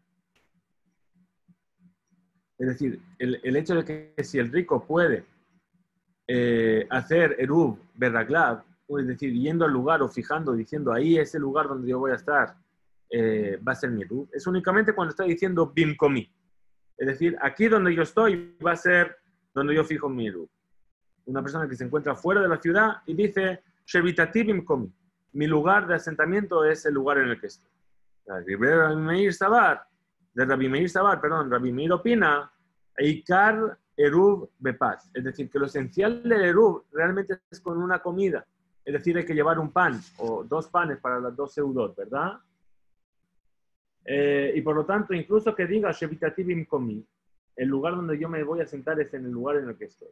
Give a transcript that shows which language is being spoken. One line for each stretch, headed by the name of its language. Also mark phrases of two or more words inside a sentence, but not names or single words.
Spanish: Es decir, el hecho de que si el rico puede hacer
Hebrew: עירוב ברגליו,
Spanish: es decir, yendo al lugar o fijando, diciendo, ahí es el lugar donde yo voy a estar, va a ser mi Eruv, es únicamente cuando está diciendo Bimkomi. Es decir, aquí donde yo estoy va a ser donde yo fijo mi eruv. Una persona que se encuentra fuera de la ciudad y dice,
Hebrew: שביתתי במקומי.
Spanish: Mi lugar de asentamiento es el lugar en el que estoy. Rabbi Meir Sabar, Rabbi Meir opina,
Hebrew: עיקר עירוב בפת.
Spanish: Es decir, que lo esencial del eruv realmente es con una comida. Es decir, hay que llevar un pan o 2 panes para las 2 seudot, ¿verdad? Y por lo tanto, incluso que diga
Hebrew: שביתתי במקומי,
Spanish: el lugar donde yo me voy a sentar es en el lugar en el que estoy.